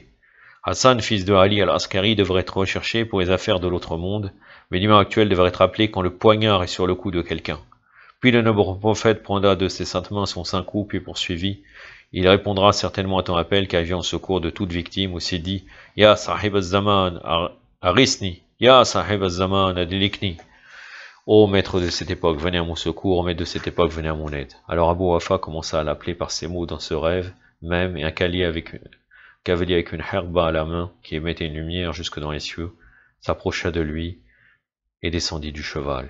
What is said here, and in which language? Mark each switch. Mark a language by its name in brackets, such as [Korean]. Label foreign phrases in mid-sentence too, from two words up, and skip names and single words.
[French] Hassan, fils de Ali al-Askari, devrait être recherché pour les affaires de l'autre monde, mais l'imam actuel devrait être appelé quand le poignard est sur le cou de quelqu'un. Puis le noble prophète prendra de ses saintes mains son saint cou, puis poursuivit. Il répondra certainement à ton appel, car il vient en secours de toute victime, aussi dit, [Arabic] يا صاحب الزمان، أغثني، يا صاحب الزمان، أدركني. [French] Ô maître de cette époque, venez à mon secours, maître de cette époque, venez à mon aide. Alors Abu Wafa commença à l'appeler par ces mots dans ce rêve, même, et un cavalier avec une herba à la main, qui émettait une lumière jusque dans les cieux, s'approcha de lui, et descendit du cheval.